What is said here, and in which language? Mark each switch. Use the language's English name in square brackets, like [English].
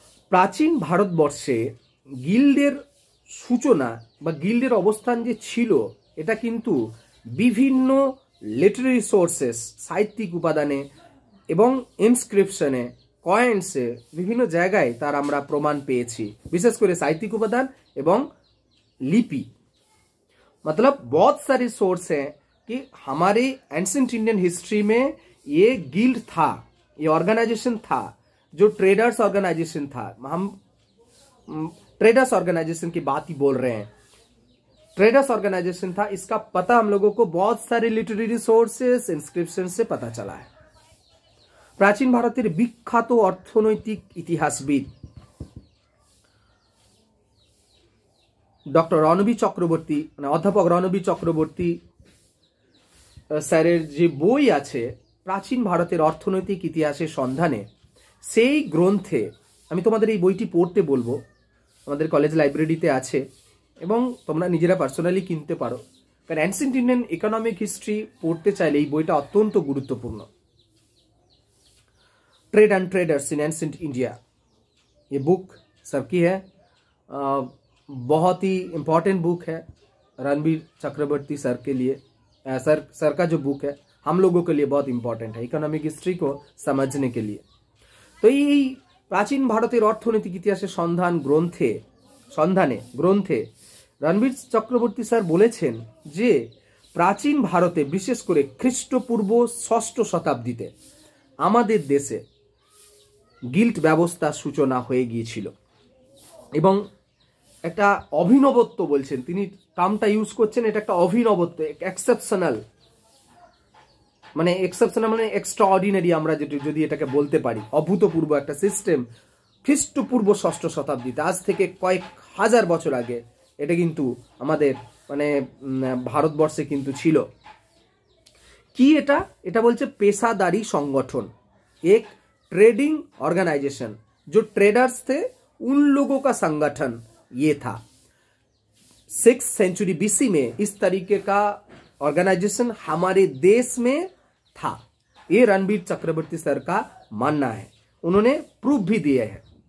[Bangla] প্রাচীন ভারতবর্ষে গিল্ডের সূচনা বা গিল্ডের অবস্থান যে ছিল, এটা কিন্তু বিভিন্ন লিটারারি সোর্সেস, সাহিত্যিক উপাদানে এবং ইনস্ক্রিপশনে, কয়েন্সে, বিভিন্ন জায়গায় তার আমরা প্রমাণ পেয়েছি। বিশেষ করে সাহিত্যিক উপাদান এবং लिपि। [Hindi] मतलब बहुत सारे सोर्स हैं कि हमारे एंशिएंट इंडियन हिस्ट्री में ये गिल्ड था, ये ऑर्गेनाइजेशन था, जो ट्रेडर्स ऑर्गेनाइजेशन था। हम ट्रेडर्स ऑर्गेनाइजेशन की बात ही बोल रहे हैं। ट्रेडर्स ऑर्गेनाइजेशन था, इसका पता हम लोगों को बहुत सारे लिटरेरी सोर्सेस, इंस्क्रिप्शन से पता चला है। [Bangla] प्राचीन भारतेर विख्यात अर्थनैतिक इतिहासविद ডক্টর রণবীর চক্রবর্তী, মানে অধ্যাপক রণবীর চক্রবর্তী স্যারের যে বই আছে প্রাচীন ভারতের অর্থনৈতিক ইতিহাসের সন্ধানে, সেই গ্রন্থে আমি তোমাদের এই বইটি পড়তে বলবো। আমাদের কলেজ লাইব্রেরিতে আছে এবং তোমরা নিজেরা পার্সোনালি কিনতে পারো, কারণ এনশিয়েন্ট ইন্ডিয়ান ইকোনমিক হিস্ট্রি পড়তে চাইলে এই বইটা অত্যন্ত গুরুত্বপূর্ণ। [Hindi] Trade and traders in ancient India, ये बुक सबकी है, बहुत ही इम्पॉर्टेंट बुक है रणबीर चक्रवर्ती सर के लिए। सर का जो बुक है हम लोगों के लिए बहुत इम्पॉर्टेंट है इकोनॉमिक हिस्ट्री को समझने के लिए। [Bangla] तो ये प्राचीन भारतेर अर्थनैतिक इतिहासेर सन्धाने ग्रंथे रणबीर चक्रवर्ती सर बोलेছেন যে প্রাচীন ভারতে, বিশেষ করে খ্রিস্টপূর্ব ষষ্ঠ শতাব্দীতে আমাদের দেশে গিল্ড ব্যবস্থার সূচনা হয়ে গিয়েছিল। এবং একটা অভিনবত্ব বলছেন তিনি, টার্মটা ইউজ করছেন, এটা একটা অভিনবত্ব, এক্সেপশনাল, মানে এক্সেপশনাল মানে এক্সট্রা অর্ডিনারি, আমরা যদি এটাকে বলতে পারি। অভূতপূর্ব একটা সিস্টেম খ্রিস্টপূর্ব ষষ্ঠ শতাব্দীতে, আজ থেকে কয়েক হাজার বছর আগে এটা কিন্তু আমাদের মানে ভারতবর্ষে কিন্তু ছিল। কি এটা? এটা বলছে [Hindi] पेशादारी संगठन, एक ट्रेडिंग ऑर्गेनाइजेशन, जो ट्रेडर्स थे उन लोगों का संगठन ये था। 6th सेंचुरी बीसी में इस तरीके का ऑर्गेनाइजेशन हमारे देश में था, ये रणबीर चक्रवर्ती सर का मानना है, उन्होंने प्रूफ भी दिए हैं।